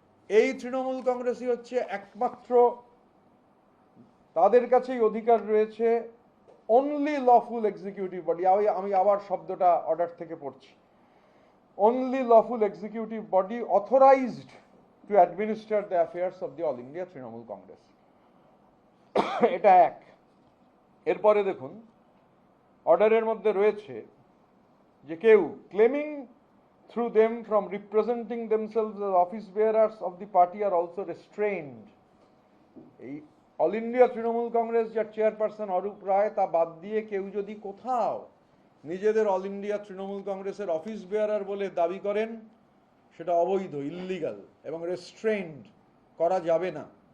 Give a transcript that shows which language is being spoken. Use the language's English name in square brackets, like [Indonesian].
[Bangla] এই তৃণমূল কংগ্রেসই হচ্ছে একমাত্র, তাদের কাছেই অধিকার রয়েছে [English] Only lawful executive body. [Bangla] আমি আবার শব্দটা অর্ডার থেকে পড়ছি, [English] Only lawful executive body authorized to administer the affairs of the all India Trinamool Congress. [Bangla] এটা এক। এরপরে দেখুন অর্ডারের মধ্যে রয়েছে যে কেউ [English] Claiming through them from representing themselves as office bearers of the party are also restrained. [Bangla] এই অল ইন্ডিয়া তৃণমূল কংগ্রেস যার চেয়ারপারসন অরূপ রায়, তা বাদ দিয়ে কেউ যদি কোথাও নিজেদের অল ইন্ডিয়া তৃণমূল কংগ্রেসের অফিস বেয়ারার বলে দাবি করেন সেটা অবৈধ, ইল্লিগাল, এবং রেস্ট্রেইনড করা যাবে না।